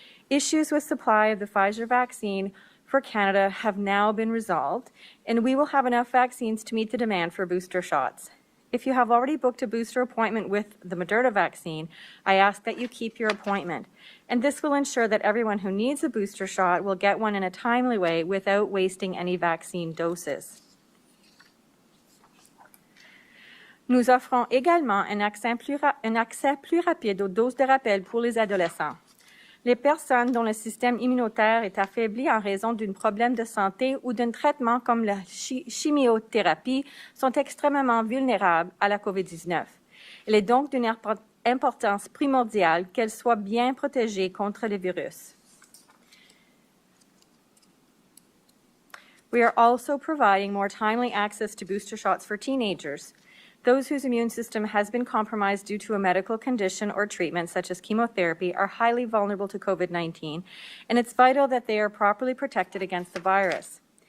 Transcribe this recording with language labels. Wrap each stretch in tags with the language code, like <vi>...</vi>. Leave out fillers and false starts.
<en>Issues with supply of the Pfizer vaccine for Canada have now been resolved, and we will have enough vaccines to meet the demand for booster shots. If you have already booked a booster appointment with the Moderna vaccine, I ask that you keep your appointment. And this will ensure that everyone who needs a booster shot will get one in a timely way without wasting any vaccine doses.</en> <fr>Nous offrons également un accès plus rapide aux doses de rappel pour les adolescents. Les personnes dont le système immunitaire est affaibli en raison d'un problème de santé ou d'un traitement comme la chimiothérapie sont extrêmement vulnérables à la COVID-19. Il est donc d'une importance primordiale qu'elles soient bien protégées contre le virus.</fr> <en>We are also providing more timely access to booster shots for teenagers. Those whose immune system has been compromised due to a medical condition or treatment, such as chemotherapy, are highly vulnerable to COVID-19, and it's vital that they are properly protected against the virus.</en>